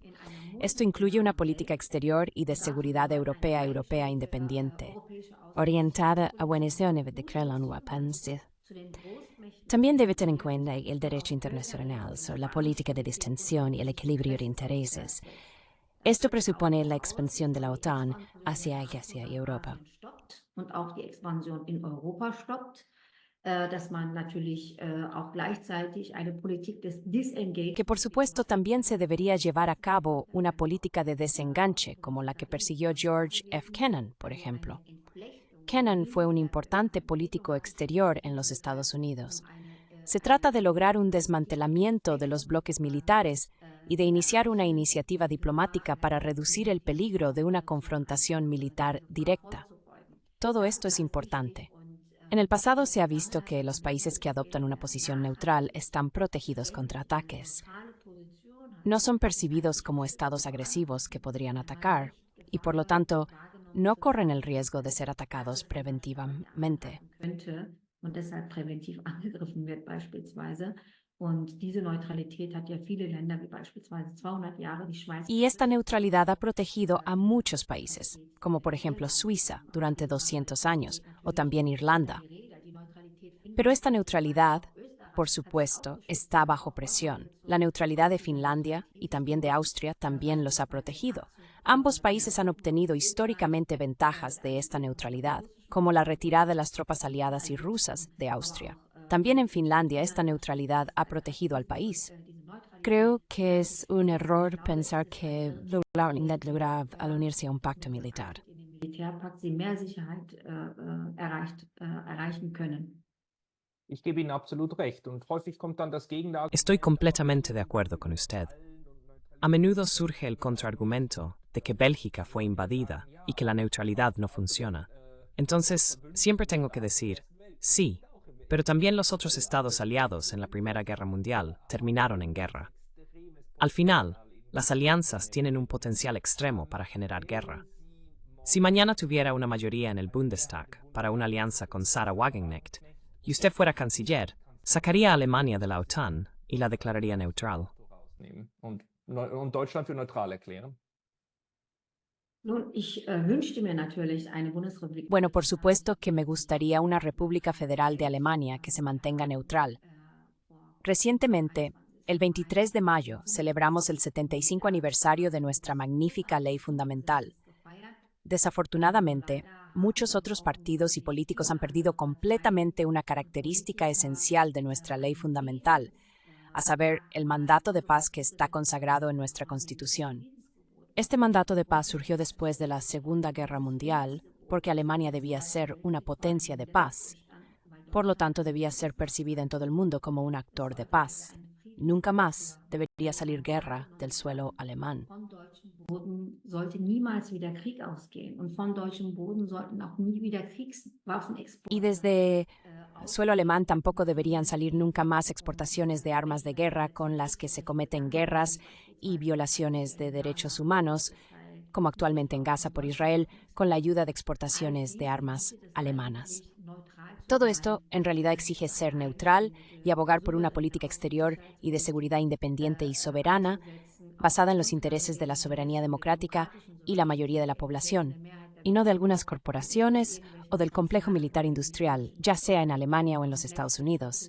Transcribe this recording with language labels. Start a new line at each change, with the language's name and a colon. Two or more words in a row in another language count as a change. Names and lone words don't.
Spanish: Esto incluye una política exterior y de seguridad europea independiente, orientada a buenas de crear una paz. También debe tener en cuenta el derecho internacional sobre la política de distensión y el equilibrio de intereses. Esto presupone la expansión de la OTAN hacia Asia y Europa.
German: und auch die Expansion in Europa stoppt, dass man natürlich auch gleichzeitig eine Politik des Disengage
Spanish: Que por supuesto también se debería llevar a cabo una política de desenganche, como la que persiguió George F. Kennan, por ejemplo. Kennan fue un importante político exterior en los Estados Unidos. Se trata de lograr un desmantelamiento de los bloques militares y de iniciar una iniciativa diplomática para reducir el peligro de una confrontación militar directa. Todo esto es importante. En el pasado se ha visto que los países que adoptan una posición neutral están protegidos contra ataques. No son percibidos como estados agresivos que podrían atacar y, por lo tanto, no corren el riesgo de ser atacados preventivamente.
German: könnte, und deshalb präventiv angegriffen wird beispielsweise. Und diese Neutralität hat ja viele Länder, wie beispielsweise 200 Jahre die Schweiz.
Spanish: Y esta neutralidad ha protegido a muchos países, como por ejemplo Suiza durante 200 años, o también Irlanda. Pero esta neutralidad, por supuesto, está bajo presión. La neutralidad de Finlandia y también de Austria también los ha protegido. Ambos países han obtenido históricamente ventajas de esta neutralidad, como la retirada de las tropas aliadas y rusas de Austria. También en Finlandia esta neutralidad ha protegido al país. Creo que es un error pensar que lograron lograr al unirse a un pacto militar.
German: Militärpakt sie mehr Sicherheit erreichen können. Ich gebe Ihnen absolut recht und häufig kommt dann das Gegenargument.
Spanish: Estoy completamente de acuerdo con usted. A menudo surge el contraargumento de que Bélgica fue invadida y que la neutralidad no funciona. Entonces, siempre tengo que decir, sí, pero también los otros estados aliados en la Primera Guerra Mundial terminaron en guerra. Al final, las alianzas tienen un potencial extremo para generar guerra. Si mañana tuviera una mayoría en el Bundestag para una alianza con Sarah Wagenknecht y usted fuera canciller, sacaría a Alemania de la OTAN y la declararía neutral.
German: Und Deutschland für neutral erklären. Nun, ich wünschte mir natürlich eine Bundesrepublik.
Spanish: Bueno, por supuesto que me gustaría una República Federal de Alemania que se mantenga neutral. Recientemente, el 23 de mayo, celebramos el 75 aniversario de nuestra magnífica ley fundamental. Desafortunadamente, muchos otros partidos y políticos han perdido completamente una característica esencial de nuestra ley fundamental, a saber, el mandato de paz que está consagrado en nuestra Constitución. Este mandato de paz surgió después de la Segunda Guerra Mundial, porque Alemania debía ser una potencia de paz. Por lo tanto, debía ser percibida en todo el mundo como un actor de paz. Nunca más debería salir guerra del suelo alemán.
German: Von deutschem Boden sollte niemals wieder Krieg ausgehen. Und von deutschem Boden sollten auch nie wieder Kriegswaffen exportiert.
Spanish: Y desde suelo alemán tampoco deberían salir nunca más exportaciones de armas de guerra con las que se cometen guerras y violaciones de derechos humanos, como actualmente en Gaza por Israel, con la ayuda de exportaciones de armas alemanas. Todo esto en realidad exige ser neutral y abogar por una política exterior y de seguridad independiente y soberana, basada en los intereses de la soberanía democrática y la mayoría de la población, y no de algunas corporaciones o del complejo militar industrial, ya sea en Alemania o en los Estados Unidos.